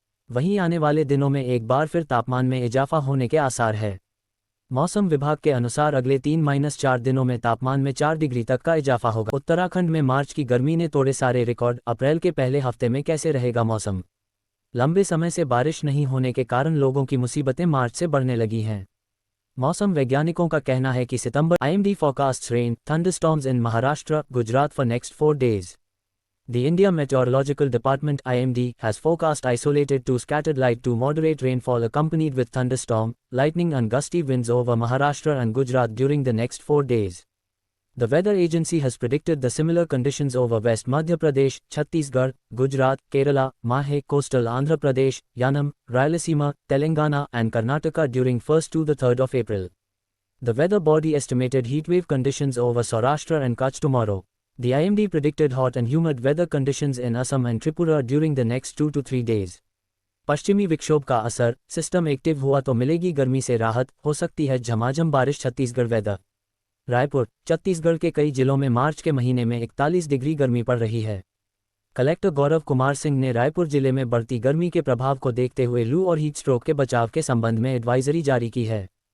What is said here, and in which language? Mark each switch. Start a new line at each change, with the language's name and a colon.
Hindi: वहीं आने वाले दिनों में एक बार फिर तापमान में इजाफा होने के आसार है। मौसम विभाग के अनुसार अगले 3-4 दिनों में तापमान में 4 डिग्री तक का इजाफा होगा। उत्तराखंड में मार्च की गर्मी ने तोड़े सारे रिकॉर्ड। अप्रैल के पहले हफ्ते में कैसे रहेगा मौसम? लंबे समय से बारिश नहीं होने के कारण लोगों की मुसीबतें मार्च से बढ़ने लगी हैं। मौसम वैज्ञानिकों का कहना है कि सितंबर
English: IMD forecasts rain, thunderstorms in Maharashtra, Gujarat for next 4 days. The India Meteorological Department (IMD) has forecast isolated to scattered light to moderate rainfall accompanied with thunderstorm, lightning and gusty winds over Maharashtra and Gujarat during the next 4 days. The weather agency has predicted the similar conditions over West Madhya Pradesh, Chhattisgarh, Gujarat, Kerala, Mahe, coastal Andhra Pradesh, Yanam, Rayalaseema, Telangana and Karnataka during 1st to the 3rd of April. The weather body estimated heatwave conditions over Saurashtra and Kutch tomorrow. The IMD predicted hot and humid weather conditions in Assam and Tripura during the next 2 to 3 days.
Hindi: पश्चिमी विक्षोभ का असर, system active हुआ तो मिलेगी गर्मी से राहत, हो सकती है झमाझम बारिश। छत्तीसगढ़ वेदर। रायपुर, छत्तीसगढ़ के कई जिलों में मार्च के महीने में 41 डिग्री गर्मी पड़ रही है। कलेक्टर गौरव कुमार सिंह ने रायपुर जिले में बढ़ती गर्मी के प्रभाव को देखते हुए लू और हीट स्ट्रोक के बचाव के संबंध में एडवाइजरी जारी की है।